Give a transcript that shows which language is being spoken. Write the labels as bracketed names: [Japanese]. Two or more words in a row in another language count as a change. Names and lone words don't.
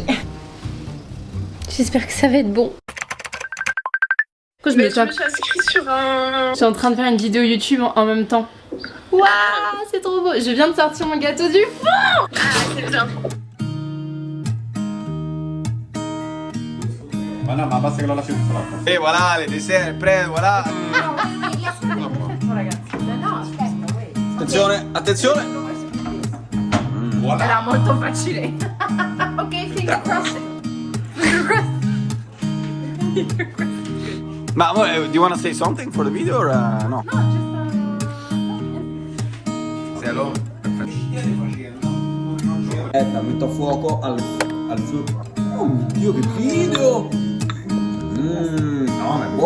[French] J'espère que ça va être bon. Je me suis inscrite sur un... Je suis en train de faire une vidéo YouTube en même temps. Waouh, c'est trop beau. Je viens de sortir mon gâteau du four. Ah, c'est bien. Et voilà, les desserts prêts, voilà. [Italian] Attenzione, attenzione. Era molto facile. [English] Ok, finger crossed. Ma do you want to say something for the video or no? [Italian] Sei allora? Metto a fuoco al fuoco. Oh mio Dio, che video! No,